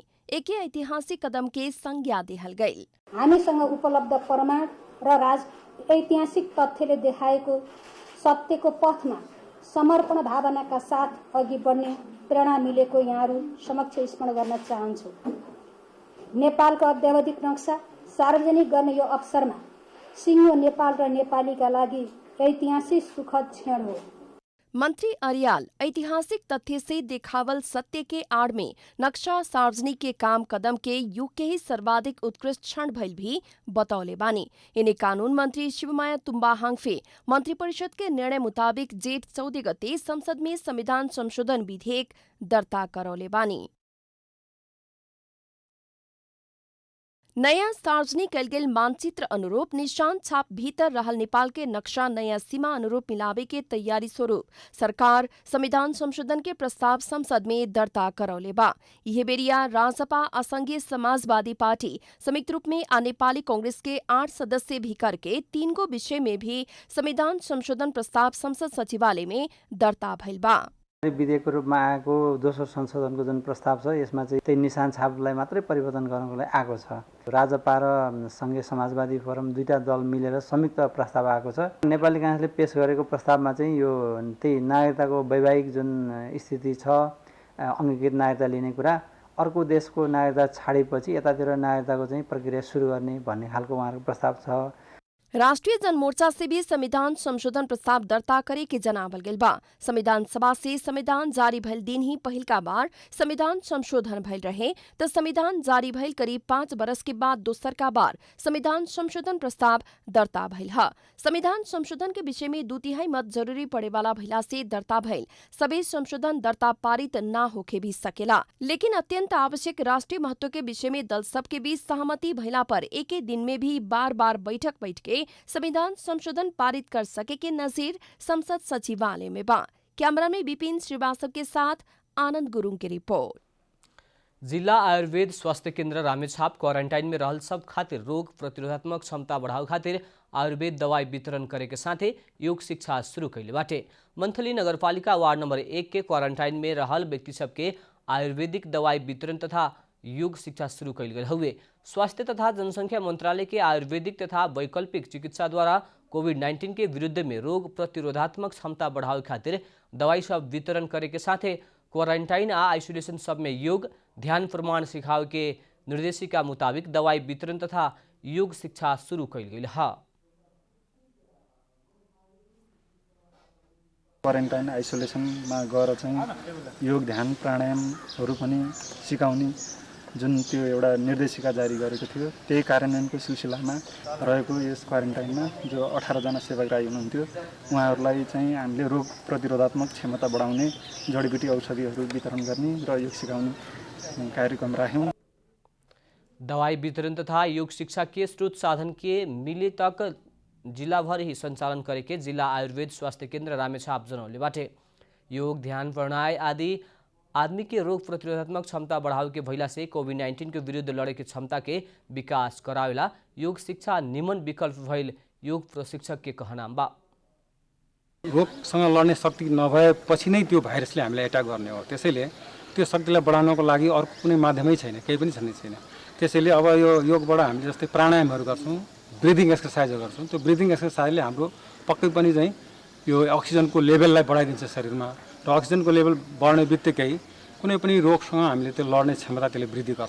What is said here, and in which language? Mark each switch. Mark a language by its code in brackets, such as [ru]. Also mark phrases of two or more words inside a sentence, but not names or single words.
[bho] एके ऐतिहासिक कदम के संज्ञा देहल गई। [ne] हामीसँग उपलब्ध प्रमाण र ऐतिहासिक तथ्यले देखाएको सत्यको पथमा समर्पण भावनाका साथ अघि बढ्ने प्रेरणा मिलेको यहाँहरू समक्ष स्मरण गर्न चाहन्छु। नेपालको अद्यावधिक नक्शा सार्वजनिक गर्ने यो अवसरमा सिङ्गो नेपाल र नेपालीका लागि ऐतिहासिक सुखद क्षण हो। [bho] मंत्री अर्याल ऐतिहासिक तथ्य से देखावल सत्य के आड़ में नक्शा सार्वजनिक के काम कदम के युग के ही सर्वाधिक उत्कृष्ट क्षण भइल भी बतौले बानी। इन्हें कानून मंत्री शिवमाया तुम्बा हांगफे मंत्री परिषद के निर्णय मुताबिक जेठ 14 गते संसद में संविधान संशोधन विधेयक दर्ता करौले बानी। नयाँ सार्वजनिक कैल गेल मानचित्र अनुरूप निशान छाप भीतर रहल नेपाल के नक्शा नयाँ सीमा अनुरूप मिलावे के तैयारी स्वरूप सरकार संविधान संशोधन के प्रस्ताव संसद में दर्ता करौले बा। यह बेरिया राजपा, असंघीय समाजवादी पार्टी संयुक्त रूप में आ नेपाली कांग्रेस के 8 सदस्य भी करके 3 गो विषय में भी संविधान संशोधन प्रस्ताव संसद सचिवालय में दर्ता भइल बा। [ne] विधेयकको रूपमा आएको दोस्रो संशोधनको जुन प्रस्ताव छ यसमा चाहिँ त्यही निशान छापलाई मात्रै परिवर्तन गर्नको लागि आएको छ। राजपा र सङ्घीय समाजवादी फोरम दुईटा दल मिलेर संयुक्त प्रस्ताव आएको छ। नेपाली काङ्ग्रेसले पेश गरेको प्रस्तावमा चाहिँ यो त्यही नागरिकताको वैवाहिक जुन स्थिति छ, अङ्गीकृत नागरिकता लिने कुरा, अर्को देशको नागरिकता छाडेपछि यतातिर नागरिकताको चाहिँ प्रक्रिया सुरु गर्ने भन्ने खालको उहाँहरूको प्रस्ताव छ। [bho] राष्ट्रीय जनमोर्चा से भी संविधान संशोधन प्रस्ताव दर्ता करे के जनावल गइल बा। संविधान सभा से संविधान जारी भइल दिन ही पहिलका बार संविधान संशोधन भइल रहे त संविधान जारी भइल करीब 5 बरस के बाद दोसरका बार संविधान संशोधन प्रस्ताव दर्ता भइल ह। संविधान संशोधन के विषय में 2/3 मत जरूरी पड़े वाला भइला से दर्ता भइल सबै संशोधन दर्ता पारित ना होके भी सकेला, लेकिन अत्यंत आवश्यक राष्ट्रीय महत्व के विषय में दल सबके बीच सहमति भइला पर एके दिन में भी बार बैठ के संविधान संशोधन पारित कर सके के नजीर संसद सचिवालय में बा। कैमरा में विपिन श्रीवास्तव के साथ आनंद गुरुङ की रिपोर्ट। जिला आयुर्वेद स्वास्थ्य केन्द्र रामेछाप क्वारंटाइन में रहल सब खातिर रोग प्रतिरोधात्मक क्षमता बढ़ाव खातिर आयुर्वेद दवाई वितरण करे के साथे योग शिक्षा शुरू कैले बाटे। मंथली नगरपालिका वार्ड नंबर 1 के क्वारंटाइन में रहल व्यक्ति सबके आयुर्वेदिक दवाई वितरण तथा योग शिक्षा शुरू कैल गए हुए स्वास्थ्य तथा जनसंख्या मंत्रालय के आयुर्वेदिक तथा वैकल्पिक चिकित्सा द्वारा कोविड-19 के विरुद्ध में रोग प्रतिरोधात्मक क्षमता बढ़ावे खातिर दवाई सब वितरण करे के साथे क्वारंटाइन आ आइसोलेशन सब में योग ध्यान प्रमाण सिखावे के निर्देशिका मुताबिक दवाई वितरण तथा योग शिक्षा शुरू कैल गई है। [en] quarantine isolation [ne] गएर चाहिँ योग ध्यान प्राणायामहरू पनि सिकाउने जुन त्यो एउटा निर्देशिका जारी गरेको थियो, त्यही कार्यान्वयनको सिलसिलामा रहेको यस क्वारेन्टाइनमा जो 18 जना सेवाग्राही हुनुहुन्थ्यो उहाँहरूलाई चाहिँ हामीले रोग प्रतिरोधात्मक क्षमता बढाउने जडीबुटी औषधिहरू वितरण गर्ने र योग सिकाउने कार्यक्रम राख्यौँ। [bho] दवाई वितरण तथा योग शिक्षा के स्रोत साधन के मिले तक जिला भर ही संचालन करे के जिला आयुर्वेद स्वास्थ्य केन्द्र रामेछाप जनौले बाटे। योग ध्यान प्राणायाम आदि आदमी के रोग प्रतिरोधात्मक क्षमता बढ़ावे के भइला से कोविड-19 के विरुद्ध लड़े के क्षमता के विकास करावेला योग शिक्षा निमन विकल्प भइल योग प्रशिक्षक के कहनाम बा। [ne] रोगसँग लड्ने शक्ति नभएपछि नै त्यो भाइरसले हामीलाई एट्याक गर्ने हो। त्यसैले त्यो शक्तिलाई बढाउनको लागि अर्को कुनै माध्यमै छैन, केही पनि छैन। त्यसैले अब यो योगबाट हामीले जस्तै प्राणायामहरू गर्छौँ, [en] breathing exercises [ne] गर्छौँ। त्यो [en] breathing exercise [ne] हाम्रो पक्कै पनि चाहिँ यो [en] oxygen level [ne] बढाइदिन्छ शरीरमा र [en] oxygen level [ne] बढ्ने बित्तिकै कुनै पनि रोगसँग हामीले त्यो लड्ने क्षमता त्यसले वृद्धि गर्छ।